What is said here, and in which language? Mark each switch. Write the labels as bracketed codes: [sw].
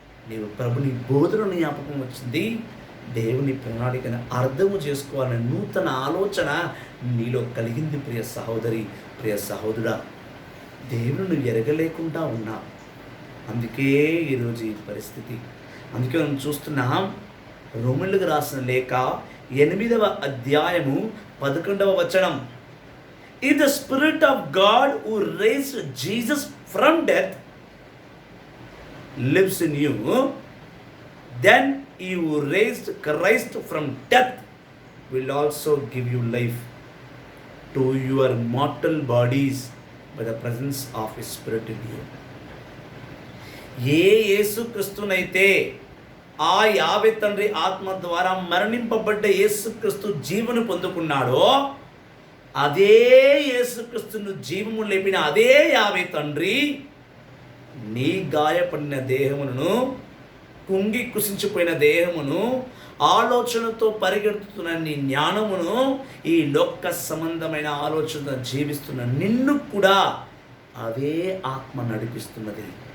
[te] నీవు ప్రభుని బోధన జ్ఞాపకం వచ్చింది. దేవుని ప్రణాళికను అర్థము చేసుకోవాలనే నూతన ఆలోచన నీలో కలిగింది. ప్రియ సహోదరి, ప్రియ సహోదరుడా, దేవుని ఎరగలేకుండా ఉన్నావు. అందుకే ఈరోజు ఈ పరిస్థితి. అందుకే మనం చూస్తున్నాం, రోమన్లకు రాసిన లేఖ 8వ అధ్యాయము 11వ వచనం. [en] If the Spirit of God who raised Jesus from death lives in you, then he who raised Christ from death will also give you life to your mortal bodies by the presence of his Spirit in you. [te] ఏ యేసుక్రీస్తునైతే ఆ యావే తండ్రి ఆత్మ ద్వారా మరణింపబడ్డ యేసుక్రీస్తు జీవను పొందుకున్నాడో, అదే యేసుక్రీస్తును జీవము లేపిన అదే యావే తండ్రి నీ గాయపడిన దేహమును, కుంగి కుసించిపోయిన దేహమును, ఆలోచనతో పరిగెడుతున్న నీ జ్ఞానమును, ఈ లోక సంబంధమైన ఆలోచన జీవిస్తున్న నిన్ను కూడా అదే ఆత్మ నడిపిస్తున్నది.